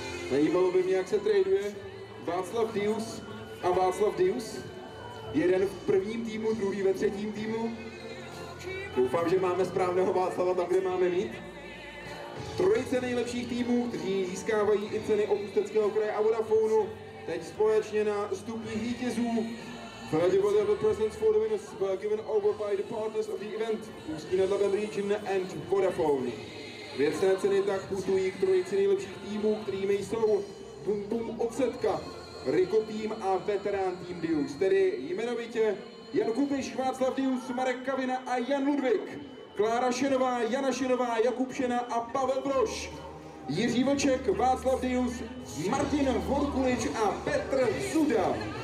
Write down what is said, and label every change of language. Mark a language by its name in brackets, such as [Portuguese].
[Czech] Zajímalo by mě, jak se traduje Václav Deus a Václav Deus. Jeden v prvním týmu, druhý ve třetím týmu. Doufám, že máme správného Václava tam, kde máme mít. Trojice nejlepších týmů, kteří získávají i ceny od Ústeckého kraje a Vodafonu, teď společně na stupních vítězů. [English] The presents for the winners were given over by the partners of the event, Ústí nad Labem Region and Vodafone. [Czech] Věcné ceny tak putují k trojici nejlepších týmů, kterými jsou Bum Bum Odsetka, Rico Team a veterán Team Deus, tedy jmenovitě Jan Kubiš, Václav Deus, Marek Kavina a Jan Ludvík, Klára Šenová, Jana Šenová, Jakub Šena a Pavel Brož, Jiří Vlček, Václav Deus, Martin Horkulič a Petr Zuda.